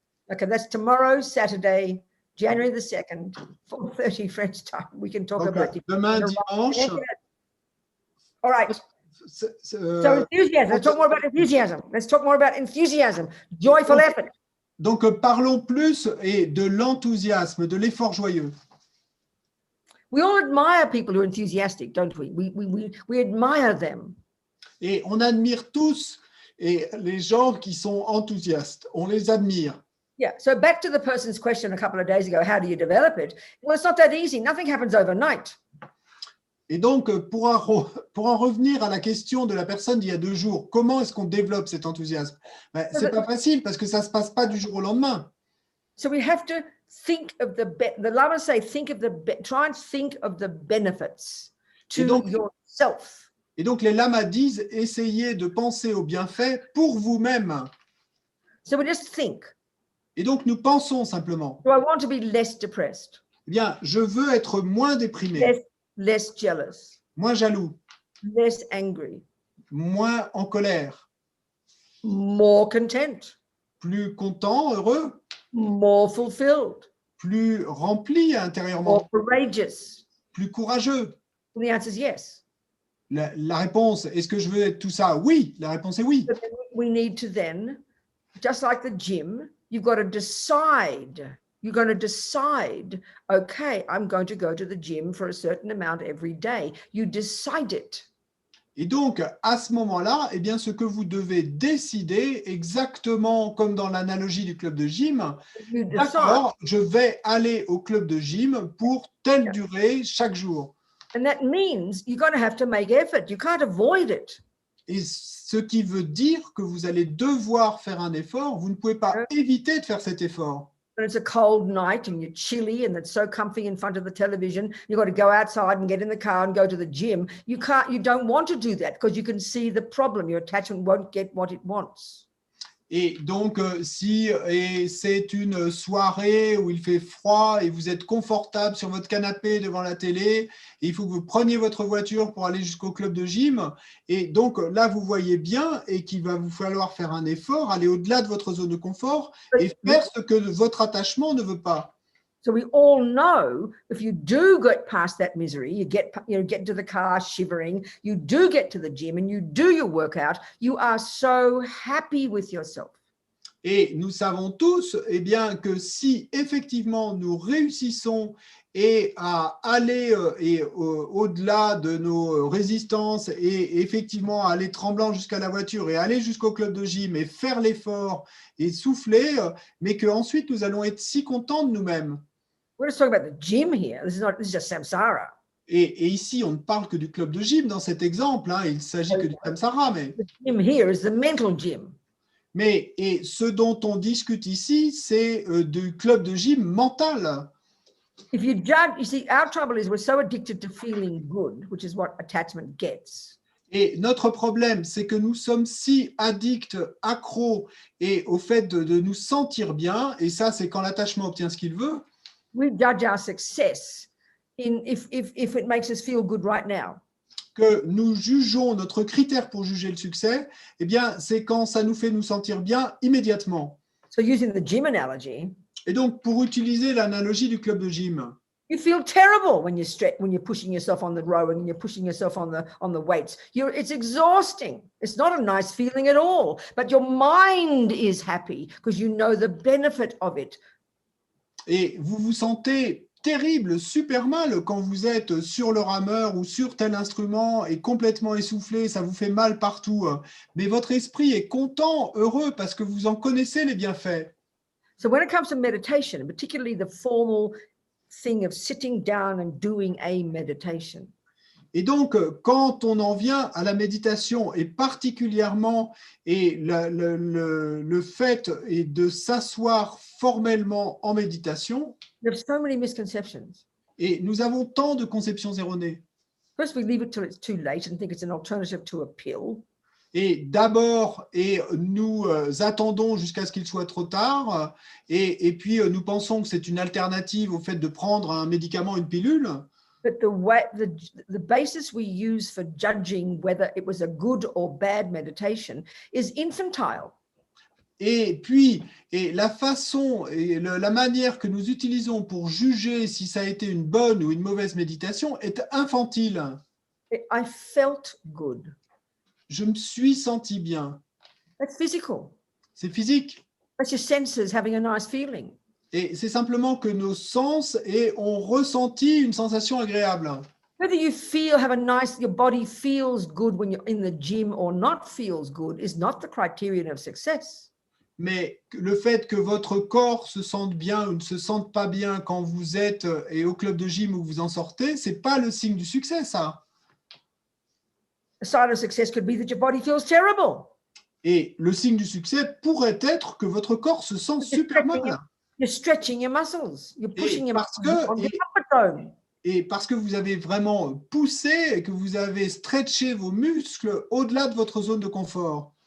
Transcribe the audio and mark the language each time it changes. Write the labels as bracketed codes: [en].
[en] Okay, that's tomorrow, Saturday, January the 2nd, 4:30 French time. We can talk [fr] Donc, [en] about it. [fr] demain, dimanche. [en] All right. So enthusiasm. Let's talk more about enthusiasm. Let's talk more about enthusiasm. Joyful effort. [fr] Donc, parlons plus et de l'enthousiasme, de l'effort joyeux. [en] We all admire people who are enthusiastic, don't we? We admire them. [fr] Et on admire tous et les gens qui sont enthousiastes. On les admire. [en] Yeah. So back to the person's question a couple of days ago, how do you develop it? Well, it's not that easy. Nothing happens overnight. [fr] Et donc, pour en revenir à la question de la personne d'il y a 2 jours, comment est-ce qu'on développe cet enthousiasme? C'est pas facile parce que ça se passe pas du jour au lendemain. [en] So we have to think of the Lamas say, try and think of the benefits to [fr] donc- [en] yourself. [fr] Et donc, les lamas disent, essayez de penser aux bienfaits pour vous-même. [en] So we just think, [fr] Et donc, nous pensons simplement, [en] do I want to be less depressed, [fr] eh bien, je veux être moins déprimé, [en] less jealous, [fr] moins jaloux, [en] less angry, [fr] moins en colère, [en] more content, [fr] plus content, heureux, [en] more fulfilled, [fr] plus rempli intérieurement, [en] more courageous? [fr] plus courageux. [en] Well, the answer is yes. [fr] La réponse, est-ce que je veux être tout ça? Oui, la réponse est oui. [en] But then we need to then, just like the gym, you've got to decide. You're going to decide, okay, I'm going to go to the gym for a certain amount every day. You decide it. [fr] Et donc, à ce moment-là, eh bien, ce que vous devez décider, exactement comme dans l'analogie du club de gym, [en] You decide. [fr] d'accord, je vais aller au club de gym pour telle durée chaque jour. [en] And that means you're going to have to make effort. You can't avoid it. [fr] Et ce qui veut dire que vous allez devoir faire un effort, vous ne pouvez pas éviter de faire cet effort. [en] When it's a cold night and you're chilly and it's so comfy in front of the television, you've got to go outside and get in the car and go to the gym. You don't want to do that because you can see the problem. Your attachment won't get what it wants. [fr] Et donc, si c'est une soirée où il fait froid et vous êtes confortable sur votre canapé devant la télé, et il faut que vous preniez votre voiture pour aller jusqu'au club de gym, et donc là, vous voyez bien et qu'il va vous falloir faire un effort, aller au-delà de votre zone de confort et faire ce que votre attachement ne veut pas. [en] So we all know if you do get past that misery, you get into the car shivering, you do get to the gym and you do your workout, you are so happy with yourself. [fr] Et nous savons tous eh bien, que si effectivement nous réussissons et à aller au-delà de nos résistances et effectivement aller tremblant jusqu'à la voiture et aller jusqu'au club de gym et faire l'effort et souffler, mais qu'ensuite nous allons être si contents de nous-mêmes. [en] We're just talking about the gym here. This is just samsara. [fr] Et ici, on ne parle que du club de gym dans cet exemple, hein, il s'agit que du samsara, mais... [en] The gym here is the mental gym. [fr] Mais et ce dont on discute ici, c'est du club de gym mental. [en] If you judge, you see, our trouble is we're so addicted to feeling good, which is what attachment gets. [fr] Et notre problème, c'est que nous sommes si addicts, accros, et au fait de nous sentir bien, et ça, c'est quand l'attachement obtient ce qu'il veut, [en] We judge our success in if it makes us feel good right now. [fr] que nous jugeons, notre critère pour juger le succès, eh bien, c'est quand ça nous fait nous sentir bien immédiatement. [en] So using the gym analogy, [fr] Et donc, pour utiliser l'analogie du club de gym, [en] you feel terrible when you're pushing yourself on the row and you're pushing yourself on the weights. It's exhausting. It's not a nice feeling at all. But your mind is happy because you know the benefit of it. [fr] et vous vous sentez terrible, super mal quand vous êtes sur le rameur ou sur tel instrument et complètement essoufflé, ça vous fait mal partout. Mais votre esprit est content, heureux, parce que vous en connaissez les bienfaits. [en] So when it comes to meditation, particularly the formal thing of sitting down and doing a meditation, [fr] Et donc, quand on en vient à la méditation, et particulièrement le fait est de s'asseoir formellement en méditation, [en] there's so many misconceptions. [fr] et nous avons tant de conceptions erronées. [en] First, we leave it till it's too late and think it's an alternative to a pill. [fr] Et d'abord, nous attendons jusqu'à ce qu'il soit trop tard, et puis nous pensons que c'est une alternative au fait de prendre un médicament, une pilule. [en] But the basis we use for judging whether it was a good or bad meditation is infantile. [fr] Et puis, la façon et la manière que nous utilisons pour juger si ça a été une bonne ou une mauvaise méditation est infantile. [en] I felt good. [fr] Je me suis senti bien. [en] That's physical. [fr] C'est physique. [en] That's your senses having a nice feeling. [fr] Et c'est simplement que nos sens ont ressenti une sensation agréable. [en] Whether you your body feels good when you're in the gym or not feels good is not the criterion of success. [fr] Mais le fait que votre corps se sente bien ou ne se sente pas bien quand vous êtes au club de gym où vous en sortez, c'est pas le signe du succès, ça. [en] A sign of success could be that your body feels terrible. [fr] Et le signe du succès pourrait être que votre corps se sent super mal. [en] You're stretching your muscles. You're pushing your muscles on the upper zone. [fr] Et parce que vous avez vraiment poussé et que vous avez stretché vos muscles au-delà de votre zone de confort.